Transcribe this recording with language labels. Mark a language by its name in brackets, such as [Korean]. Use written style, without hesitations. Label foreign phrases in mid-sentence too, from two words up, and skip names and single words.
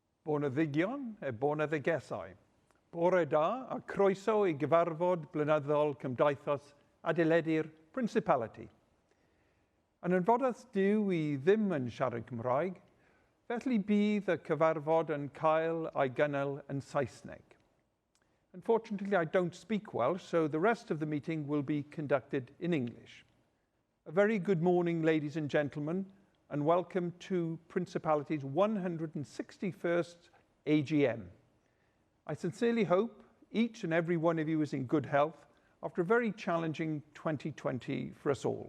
[Welsh] Boneddigion e boneddigesau. Bore da a croeso I gyfarfod blynyddol Cymdeithas Adeiladu'r Principality. Yn anfodaeth Duw I ddim yn siarad Cymraeg, felly bydd y cyfarfod yn cael ei gynnal yn Saesneg. [English] Unfortunately, I don't speak Welsh, so the rest of the meeting will be conducted in English. A very good morning, ladies and gentlemen, and welcome to Principality's 161st AGM. I sincerely hope each and every one of you is in good health after a very challenging 2020 for us all.